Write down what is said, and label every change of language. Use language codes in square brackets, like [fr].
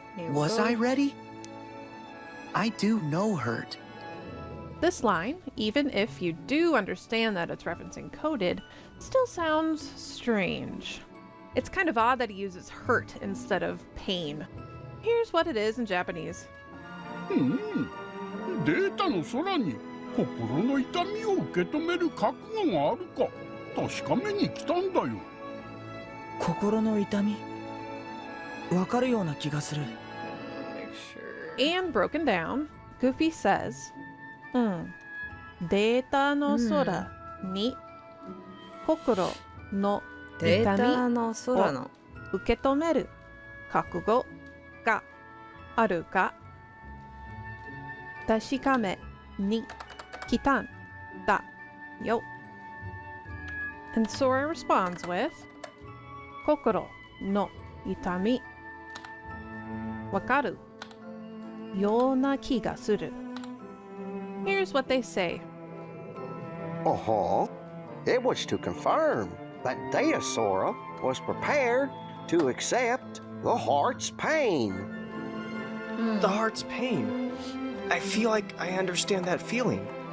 [en] Was I ready? I do know hurt. This line, even if you do understand that it's referencing coded, still sounds strange. It's kind of odd that he uses hurt instead of pain. Here's what it is in Japanese. [ja] データの空に心の痛みを受け止める覚悟があるか確かめに来たんだよ。心の痛みわかるような気がする。 [en] And broken down, Goofy says, [ja] データの空に心の痛みを受け止める覚悟があるか確かめに来たんだよ. [en] And Sora responds with [ja] 心の痛みわかるような気がする. [en] Here's what they say. Uh-huh. It was to confirm that Data Sora was prepared to accept the heart's pain. The heart's pain? I feel like I understand that feeling.